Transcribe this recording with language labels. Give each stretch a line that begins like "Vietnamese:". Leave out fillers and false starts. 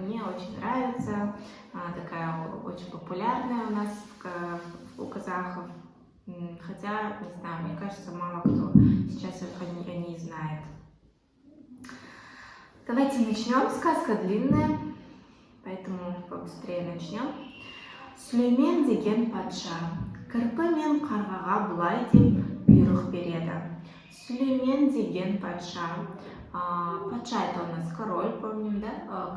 Russian: Мне очень нравится, такая очень популярная у нас у казахов. Хотя, не знаю, мне кажется, мало кто сейчас о ней знает. Давайте начнем. Сказка длинная, поэтому побыстрее начнем.
Kazakh: Сүлеймен деген патша кірпі мен қарғаға былай деп бұйрық береді. Сүлеймен деген патша.
Russian: Патша — это у нас король, помним, да?